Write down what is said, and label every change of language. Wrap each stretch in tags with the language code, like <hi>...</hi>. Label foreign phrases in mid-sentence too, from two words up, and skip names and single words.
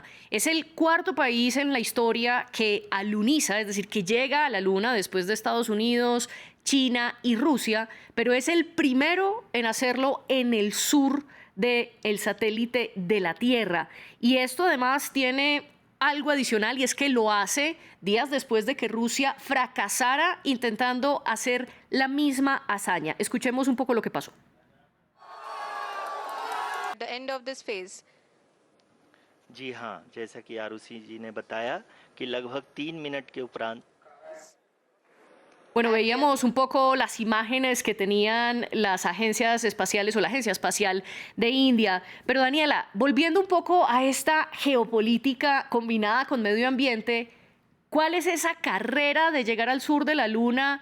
<es>Es el cuarto país en la historia que aluniza, es decir, que llega a la Luna después de Estados Unidos, China y Rusia, pero es el primero en hacerlo en el sur del satélite de la Tierra. Y esto además tiene algo adicional y es que lo hace días después de que Rusia fracasara intentando hacer la misma hazaña. Escuchemos un poco lo que pasó.</es> <en>the end of this phase?</en> <hi>जी हाँ, जैसा कि आरुषि जी ने बताया कि लगभग 3 मिनट के उपरांत</hi> <es>Bueno, veíamos un poco las imágenes que tenían las agencias espaciales o la Agencia Espacial de India. Pero Daniela, volviendo un poco a esta geopolítica combinada con medio ambiente, ¿cuál es esa carrera de llegar al sur de la Luna?</es>